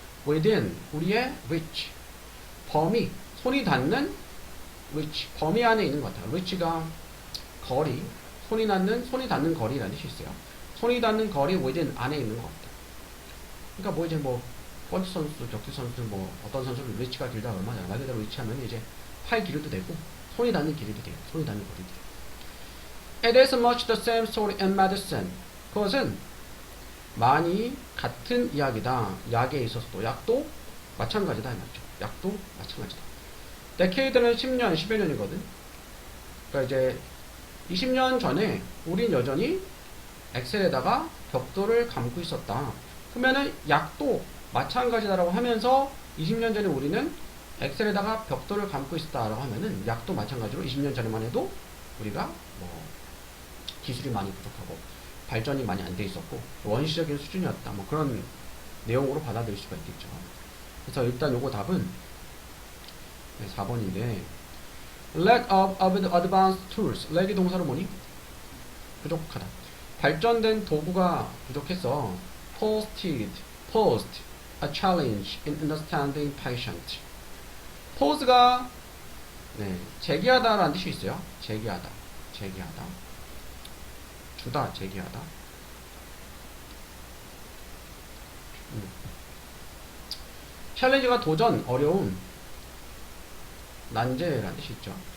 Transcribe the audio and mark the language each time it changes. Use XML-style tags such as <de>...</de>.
<ko>within 우리의 reach 범위 손이 닿는 reach 범위 안에 있는 것 같아. reach가 거리 손이 닿는 거리라는 뜻이 있어요. 손이 닿는 거리 within 안에 있는 것 같다. 그러니까 뭐 이제 뭐 펀치 선수, 격투 선수 뭐 어떤 선수는 reach가 길다 얼마냐 말 그대로 reach하면 이제 팔 길이도 되고 손이 닿는 길이도 돼요. 손이 닿는 거리도 돼요.</ko> <en>It is much the same story in medicine.</en> <ko>그것은 많이 같은 이야기다. 약에 있어서도 약도 마찬가지다 이 말이죠. 약도 마찬가지다. 데케이드는 10년, 10여 년이거든. 그러니까 이제 20년 전에 우린 여전히 엑셀에다가 벽돌을 감고 있었다. 그러면은 약도 마찬가지다라고 하면서 20년 전에 우리는 엑셀에다가 벽돌을 감고 있었다라고 하면은 약도 마찬가지로 20년 전에만 해도 우리가 뭐 기술이 많이 부족하고 발전이 많이 안 돼 있었고 원시적인 수준이었다. 뭐 그런 내용으로 받아들일 수가 있겠죠. 그래서 일단 요거 답은 4번인데</ko> <en>lack of advanced tools.</en> <ko>lack이 동사로 뭐니? 부족하다. 발전된 도구가 부족해서</ko> <en>posed a challenge in understanding patient.</en> <ko>pose가 제기하다라는 뜻이 있어요. 제기하다. 주다, 제기하다. 챌린지가 도전, 어려움, 난제라는 뜻이 있죠.</ko>